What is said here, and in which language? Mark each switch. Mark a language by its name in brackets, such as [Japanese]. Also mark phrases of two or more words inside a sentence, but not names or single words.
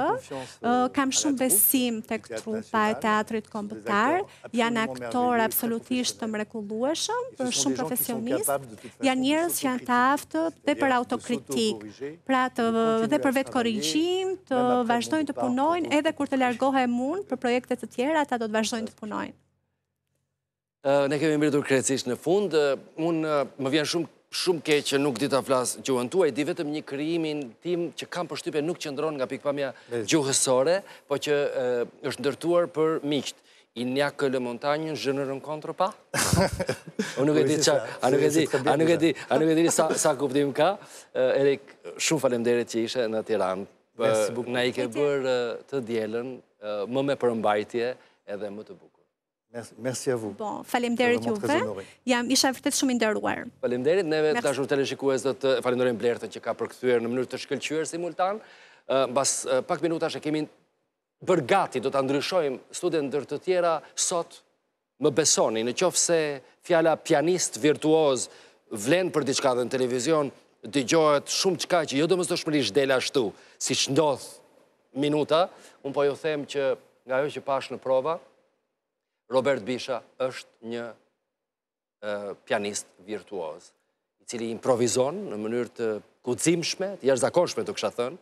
[Albanian] Kam shumë besim tek trupa e Teatrit Kombëtar, janë aktorë absolutisht të mrekullueshëm, shumë profesionistë, janë njerëz që janë të aftë dhe për autokritik, pra dhe për vetë korrigjim, të vazhdojnë të punojnë, edhe kur të largohem unë për projekte të tjera, ata do të vazhdojnë të punojnë. Ne kemi mbritur krejtësisht në fund, unë më vjen shumë keq që nuk di ta flas gjuhën tuaj, di vetëm një krijimin tim që kam përshtypje nuk qëndron nga pikpamja gjuhësore, po që është ndërtuar për miqt. [French] Il n'y a que le montagne, je ne rencontre pas. [Albanian] Unë nuk e di sa kuptim ka. Erik, shumë faleminderit që ishe në Tiranë. Na i ke bërë të dielën më me përmbajtje edhe më të bukur. [French] Merci à vous. Bon, [Albanian] faleminderit juve. Isha vërtet shumë i nderuar. Faleminderit, neve dashur teleshikues do të falenderojmë Blertën që ka përkthyer në mënyrë të shkëlqyer simultan. Mbas pak minutash e kemi bërë gati, do të ndryshojmë studiet ndër të tjera sot. Më besoni, në qoftë se fjala pianist virtuoz vlen për diçka dhe në televizion dëgjohet shumë çka që jo domosdoshmërisht del ashtu, siç ndodh minuta, unë po ju them që nga ajo që pash në prova, Robert Bisha është një pianist virtuoz, i cili improvizon në mënyrë të guximshme, të jashtëzakonshme të kisha thënë.